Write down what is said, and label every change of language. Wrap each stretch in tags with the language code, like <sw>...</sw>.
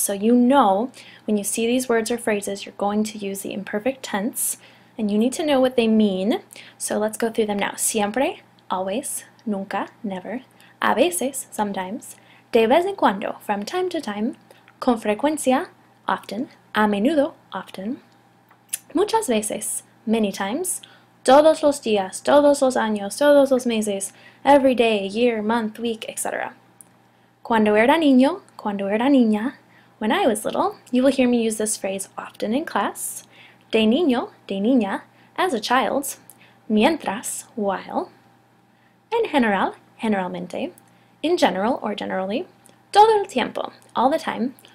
<en>So you know when you see these words or phrases, you're going to use the imperfect tense, and you need to know what they mean. So let's go through them now.</en> <es>Siempre,</es> <en>always,</en> <es>nunca,</es> <en>never.</en> <es>A veces,</es> <en>sometimes.</en> <es>De vez en cuando,</es> <en>from time to time.</en> <es>Con frecuencia,</es> <en>often.</en> <es>A menudo,</es> <en>often.</en> <es>Muchas veces,</es> <en>many times.</en> <es>Todos los días, todos los años, todos los meses.</es> <en>Every day, year, month, week, etc.</en> <es>Cuando era niño, cuando era niña.</es> <en>When I was little, you will hear me use this phrase often in class.</en> <es>De niño, de niña,</es> <en>as a child.</en> <es>Mientras,</es> <en>while.</en> <es>En general, generalmente.</es> <en>In general or generally.</en> <es>Todo el tiempo,</es> <en>all the time.</en>